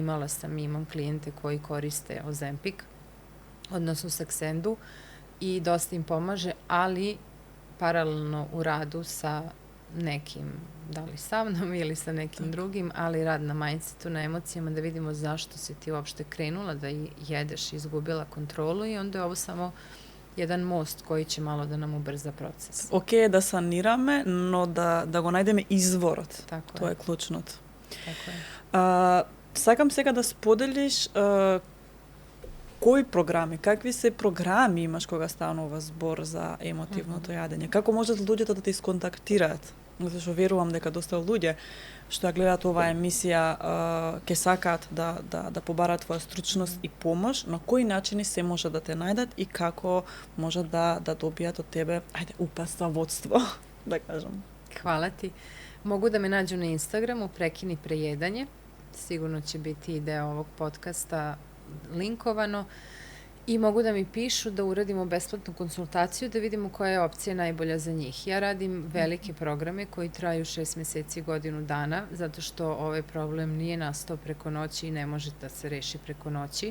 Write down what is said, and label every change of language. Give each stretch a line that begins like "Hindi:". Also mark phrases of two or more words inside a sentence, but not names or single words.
Serbian: Imam klijente koji koriste Ozempic, odnosno Saxendu, i dosta im pomaže, ali paralelno u radu sa nekim, da li sa mnom ili sa nekim drugim, ali rad na mindsetu, na emocijama, da vidimo zašto si ti uopšte krenula da jedeš, izgubila kontrolu, i onda je ovo samo jedan most koji će malo da nam ubrza proces.
Macedonian: Ok, да санираме, но да го најдеме изворот.
Serbian: Tako
Macedonian: Тоа
Serbian: je.
Macedonian: е клучното.
Serbian: Tako je.
Macedonian: Сакам сега да споделиш кои програми, какви се програми имаш кога станува збор за емотивното јадење? Како можат луѓето да те исконтактираат? Затоа што верувам дека доста луѓе што ја гледаат оваа емисија ќе сакаат да побараат твоја стручност и помош, на кои начини се може да те најдат и како можат да добијат од тебе, упаствоводство, да кажам.
Serbian: Hvala ti. Mogu da me nađu na Instagramu, Prekini prejedanje. Sigurno će biti i deo ovog podcasta linkovano. I mogu da mi pišu da uradimo besplatnu konsultaciju, da vidimo koja je opcija najbolja za njih. Ja radim velike programe koji traju 6 meseci, godinu dana, zato što ovaj problem nije nastao preko noći i ne može da se reši preko noći.